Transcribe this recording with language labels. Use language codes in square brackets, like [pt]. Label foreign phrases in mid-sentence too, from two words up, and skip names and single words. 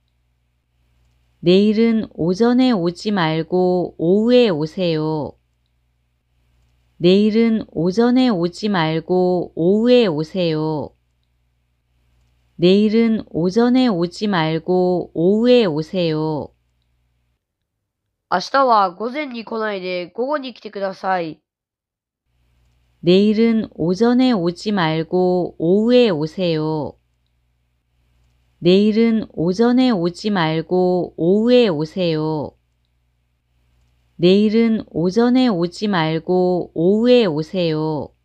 [ko] 내일은 오전에 오지 말고 오후에 오세요. 내일은 오전에 오지 말고 오후에 오세요. 내일은 오전에 오지 말고 오후에 오세요. [ja] 明日は午前に来ないで午後に来てください。 [ko] 내일은 오전에 오지 말고 오후에 오세요. 내일은 오전에 오지 말고 오후에 오세요. 내일은 오전에 오지 말고 오후에 오세요.